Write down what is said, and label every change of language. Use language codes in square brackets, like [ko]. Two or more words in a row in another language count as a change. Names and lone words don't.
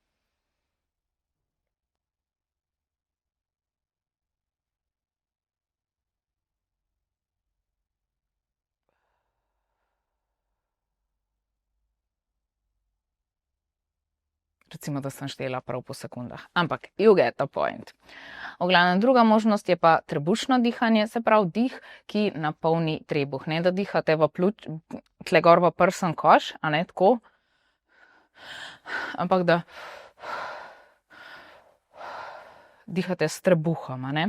[sl] Recimo, da sem štela prav po sekundah. Ampak, [en] you get the point. [sl] V glavnem, druga možnost je pa trebušno dihanje, se pravi dih, ki napolni trebuh. Ne da dihate v tle gor v prsen koš, a ne tako, ampak da dihate s trebuhom, a ne.